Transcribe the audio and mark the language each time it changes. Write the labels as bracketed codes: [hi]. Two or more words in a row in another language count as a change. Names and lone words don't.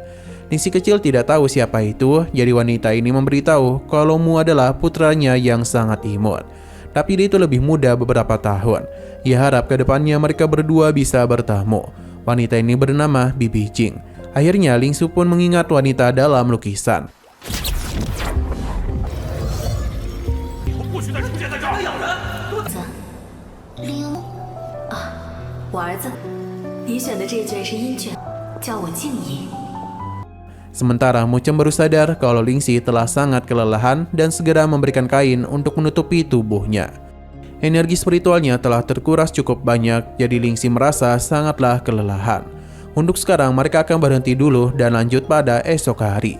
[id] Lingxi kecil tidak tahu siapa itu, jadi wanita ini memberitahu kalau Mu adalah putranya yang sangat imut. Tapi dia itu lebih muda beberapa tahun. Ia harap ke depannya mereka berdua bisa bertemu. Wanita ini bernama Bibi Jing. Akhirnya Lingxi pun mengingat wanita dalam lukisan. [zh] 林幽啊，我儿子，你选的这卷是阴卷，叫我静怡。 [id] Sementara Mu Chen baru sadar kalau Lingxi telah sangat kelelahan dan segera memberikan kain untuk menutupi tubuhnya. Energi spiritualnya telah terkuras cukup banyak, jadi Lingxi merasa sangatlah kelelahan. Untuk sekarang mereka akan berhenti dulu dan lanjut pada esok hari.